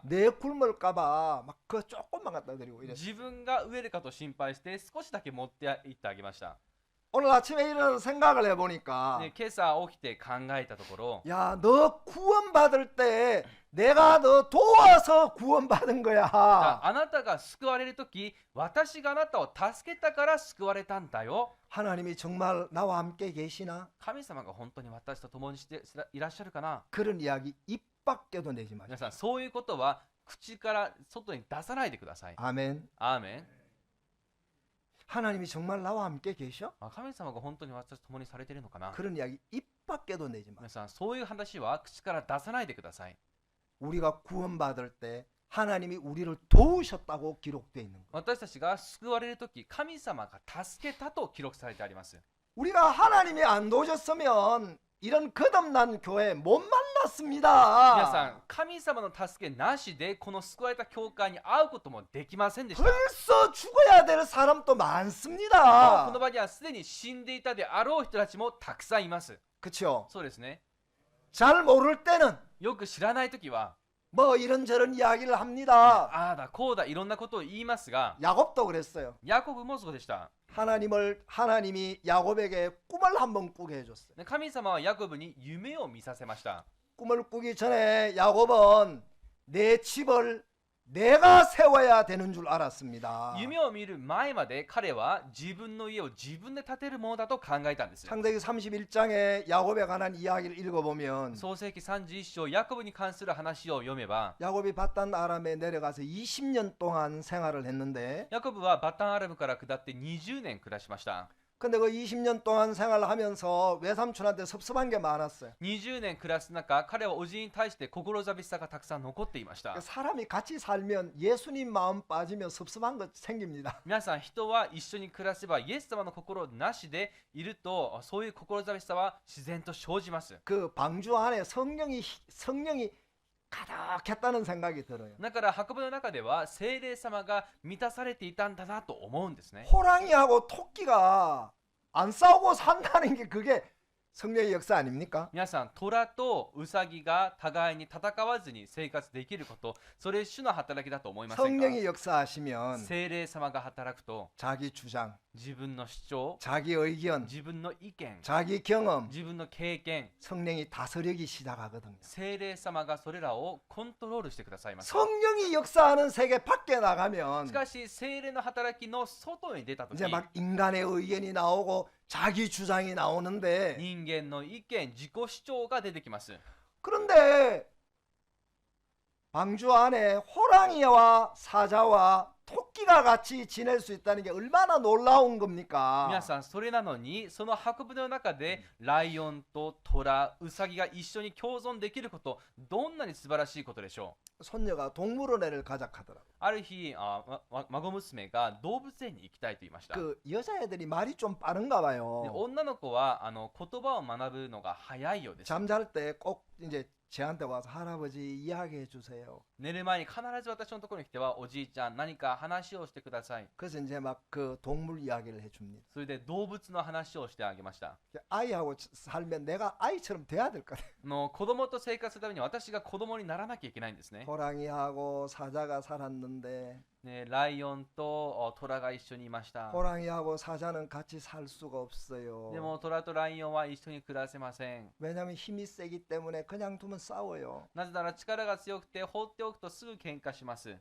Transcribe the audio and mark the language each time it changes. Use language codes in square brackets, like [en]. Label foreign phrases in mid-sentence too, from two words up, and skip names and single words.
[ko] 내 굶을까봐 막 그 조금만 갖다 드리고 이랬어요. [ja] 自分が飢えるかと心配して少しだけ持って行ってあげました。 [ko] 오늘 아침에 일어나서 생각을 해보니까 [ja] 今朝起きて考えたところ、 [ko] 야, 너 구원받을 때 내가 너 도와서 구원받은 거야. [ja] あなたが救われるとき、私があなたを助けたから救われたんだよ。 [ko] 하나님이 정말 나와 함께 계시나? [ja] 神様が本当に私と共にしていらっしゃるかな？ [ko] 그런 이야기 입 밖에도 내지 마세요. [ja] 皆さん、そういうことは口から外に出さないでください。 [ko] 아멘. [ja] アーメン。 [ko] 하나님이 정말 나와 함께 계셔? [ja] 神様が本当に私と共にされているのかな？ [ko] 그런 이야기 입 밖에도 내지 마세요. [ja] 皆さん、そういう話は口から出さないでください。 [ko] 우리가 구원받을 때 하나님이 우리를 도우셨다고 기록되어 있는 거예요. [ja] 私たちが救われるとき、神様が助けたと記録されてあります。 [ko] 우리가 하나님이 안 도우셨으면 이런 거듭난 교회 못 [ja] 皆 [ko] 만났습니다. [ja] さん、神様の助けなしでこの救われた教会に会うこともできませんでした。 [ko] 벌써 죽어야 될 사람도 [ja] こ [ko] 많습니다. [ja] の場にはすでに死んでいたであろう人たちもたくさんいます。 [ko] 그렇죠? [ja] そうですね。 [ko] 잘 모를 때는 [ja] よく知らないときは、 [ko] 뭐 이런저런 이야기를 합니다. [ja] ああだこうだいろんなことを言いますが、 [ko] 야곱도 그랬어요. [ja] ヤコブもそうでした。 [ko] 하나님이 야곱에게 꿈을 한번 꾸게 해줬어요. [ja] で神様はヤコブに夢を見させました。 [ko] 꿈을 꾸기 전에 야곱은 내 집을 내가 세워야 되는 줄 알았습니다. [ja] 夢を見る前まで彼は自分の家を自分で建てるものだと考えたんです。 [ko] 창세기 31장에 야곱에 관한 이야기를 읽어보면 [ja] 創世記31章ヤコブに関する話を読めば、 [ko] 야곱이 바단 아람에 내려가서 20년 동안 생활을 했는데 [ja] ヤコブはバタンアラムから下って20年暮らしました。 [ko] 근데 그 20년 동안 생활을 하면서 외삼촌한테 섭섭한 게 많았어요. [ja] 20 年暮らす中、彼はおじに対して心寂しさがたくさん残っていました。 [ko] 사람이 같이 살면 예수님 마음 빠지면 섭섭한 거 생깁니다. [ja] 皆さん、人は一緒に暮らせばイエス様の心なしでいると、そういう心寂しさは自然と生じます。 [ko] 그 방주 안에 성령이 가득했다는 생각이 들어요. [ja] だから箱舟の中では聖霊様が満たされていたんだなと思うんですね。 [ko] 호랑이하고 토끼가 안 싸우고 산다는 게 그게 성령의 역사 아닙니까? [ja] 皆さん、虎とウサギが互いに戦わずに生活できること、それ主の働きだと思いませんか？ [ko] 성령이 역사하시면 [ja] 聖霊様が働くと [ko] 자기 주장, [ja] 自分の主張、 [ko] 자기 의견, [ja] 自分の意見、 [ko] 자기 경험, [ja] 自分の経験、 [ko] 성령이 다스리기 시작하거든요. [ja] 聖霊様がそれらをコントロールしてくださいます。 [ko] 성령이 역사하는 세계 밖에 [ja] し [ko] 나가면 [ja] かし聖霊の働きの外に出たとき、 [ko] 이제 막 인간의 의견이 나오고 자기 주장이 나오는데 [ja] 人間の意見、自己主張が出てきます。 [ko] 그런데 방주 안에 호랑이와 사자와 토끼가 같이 지낼 수 있다는 게 얼마나 놀라운 겁니까? [ja] 皆さん、それなのにその箱舟の中でライオンとトラ、ウサギが一緒に共存できること、どんなに素晴らしいことでしょう。 [ko] 손녀가 동물원에를 가자하더라고. [ja] ある日、孫娘が動物園に行きたいと言いました。 [ko] 그 여자애들이 말이 좀 빠른가 [ja] で [ko] 봐요. [ja] 女の子は言葉を学ぶのが早いようです。 [ko] 잠잘 때 꼭 이제 제한테 와서 할아버지 이야기해 주세요. [ja] 寝る前に必ず私のところに来ては、おじいちゃん何か話をしてください。 [ko] 그래서 이제 막 그 동물 이야기를 해줍니다. [ja] それで動物の話をしてあげました。 [ko] 아이하고 살면 내가 아이처럼 돼야 될 것 같아요. [ja] 子供と生活するために私が子供にならなきゃいけないんですね。 [ko] 호랑이하고 사자가 살았는데 [ja] ね、ライオンとトラが一緒にいました。 [ko] 호랑이하고 사자는 같이 살 수가 없어요. [ja] でもトラとライオンは一緒に暮らせません。 [ko] 왜냐하면 힘이 세기 때문에 그냥 두면 싸워요. [ja] なぜなら力が強くて放っておくとすぐ喧嘩します。